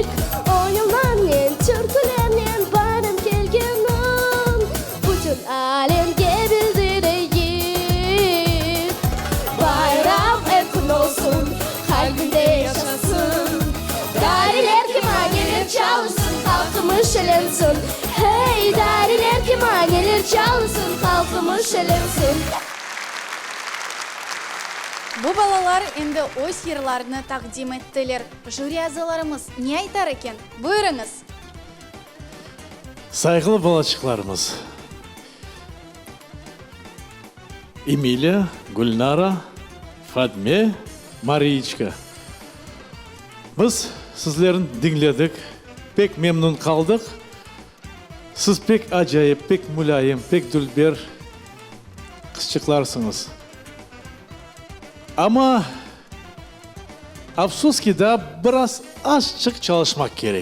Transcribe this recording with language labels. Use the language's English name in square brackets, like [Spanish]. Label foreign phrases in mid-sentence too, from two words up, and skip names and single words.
[Crimean Tatar] Oyunlarla, türkülerle bayram gelgenin bütün alemge bildireyik. Bayram erkin olsun, kalbinde yaşasın. Dariler kime gelir çalsın, halkımız şelensin. Hey dariler kime gelir çalsın, halkımız şelensin. Bu balalar endi öz yırlarını takdim ettiler. Jüri azalarımız ne aytar eken? Buyurunuz. Saygılı balaçıklarımız. Emilia, Gulnara, Fadme, Mariyiçka. Biz sizlerin dinledik. Pek memnun kaldık. Siz pek acayip, pek mülayim, pek dülber kızçıklarsınız. Ama afsus ki da biraz azıcık çalışmak gerek.